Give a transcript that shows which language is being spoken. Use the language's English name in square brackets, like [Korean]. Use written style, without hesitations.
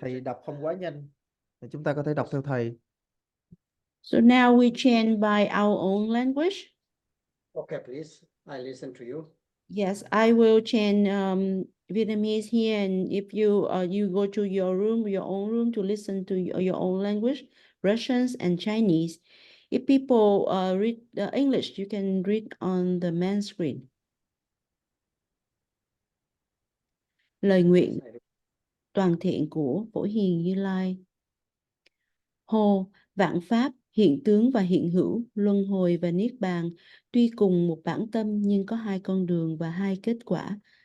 [Vietnamese] thầy đọc không quá nhanh. Để chúng ta có thể đọc theo thầy. [English] So now we chant by our own language. Okay, please. I listen to you. Yes, I will chant Vietnamese here, and if you go to your room, your own room, to listen to your own language, Russians and Chinese. If people read English, you can read on the main screen. [Vietnamese] Lời nguyện toàn thiện của Phổ Hiền Như Lai. Hô, vạn pháp, hiện tướng và hiện hữu, luân hồi và niết bàn, tuy cùng một bản tâm nhưng có hai con đường và hai kết quả.